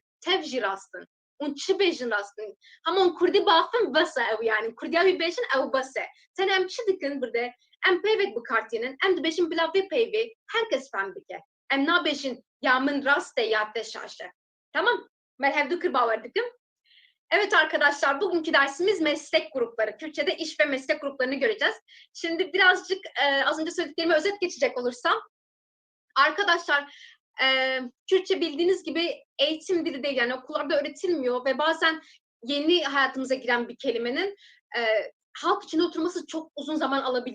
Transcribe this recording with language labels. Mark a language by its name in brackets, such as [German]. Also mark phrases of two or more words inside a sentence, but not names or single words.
[Kurdish] Tev jî rastin. Hûn çi bêjin rastin. Hema hûn Kurdî baxin bes e ew yani. Kurdiya wî bêjin ew bes e. Tenê em çi dikin [Turkish] bir de? [Kurdish] Em peyvek bikartînin. Em dibêjin bila vê peyvê herkes fehm bike. Em nabêjin ya min rast e ya te şaş e. Tamam? Ben hevdû kir bawer dikim. [Turkish] Evet arkadaşlar, bugünkü dersimiz meslek grupları. Kürtçe'de iş ve meslek gruplarını göreceğiz. Şimdi birazcık az önce söylediklerime özet geçecek olursam. Arkadaşlar, Kürtçe bildiğiniz gibi eğitim dili değil. Yani okullarda öğretilmiyor ve bazen yeni hayatımıza giren bir kelimenin halk içinde oturması çok uzun zaman alabilir.